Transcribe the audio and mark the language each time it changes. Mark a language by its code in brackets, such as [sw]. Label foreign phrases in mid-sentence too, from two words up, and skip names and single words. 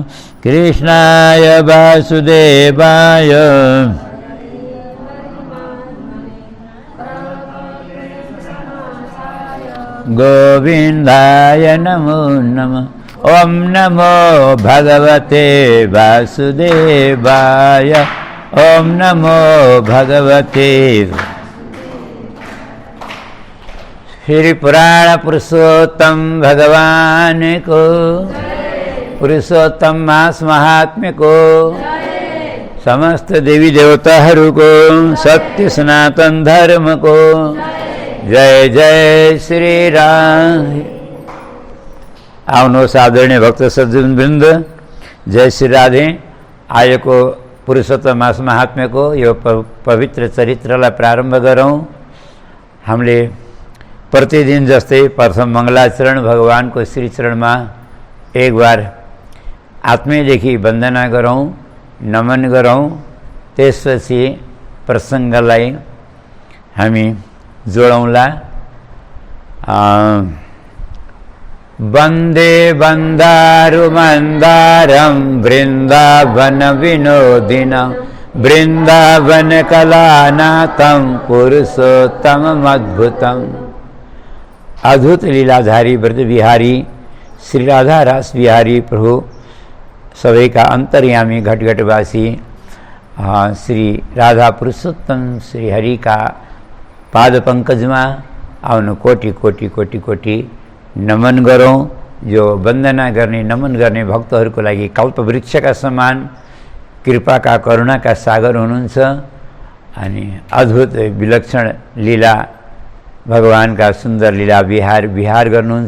[sa] कृष्णाय वासुदेवाय गोविन्दाय नमो नमः। ओम नमो भगवते वासुदेवाय ओम नमो भगवते। [ne] श्री पुराण पुरुषोत्तम भगवान को पुरुषोत्तम मास महात्म्य को समस्त देवी देवताहरू को सत्य सनातन धर्म को जय जय श्री राम। आउनुहोस् आदरणीय भक्त सज्जन वृन्द, जय श्री राधे। आजको पुरुषोत्तम मास महात्म्यको यो पवित्र चरित्रलाई प्रारम्भ गरौँ। हामीले प्रतिदिन जस्तै प्रथम मङ्गलाचरण भगवानको श्रीचरणमा एक बार आत्मीयदेखि वन्दना गरौँ, नमन गरौँ। त्यसपछि प्रसङ्गलाई हामी जोडौँला। [sa] वन्दे वन्दारु मन्दारं वृन्दावन विनोदिनं वृन्दावन कलानाथं पुरुषोत्तममद्भुतम्। [ne] अद्भुत लीलाधारी व्रज बिहारी श्री राधा रास बिहारी प्रभु सबैका अन्तर्यामी घटघटवासी श्री राधा पुरुषोत्तम श्री हरिका पाद पंकजमा आउनु कोटि कोटि कोटि कोटि नमन गरौँ। जो वन्दना गर्ने नमन गर्ने भक्तहरूको लागि कल्पवृक्षका समान कृपाका करुणाका सागर हुनुहुन्छ अनि अद्भुत विलक्षण लीला भगवानका सुन्दर लीला विहार गर्नुहुन्छ।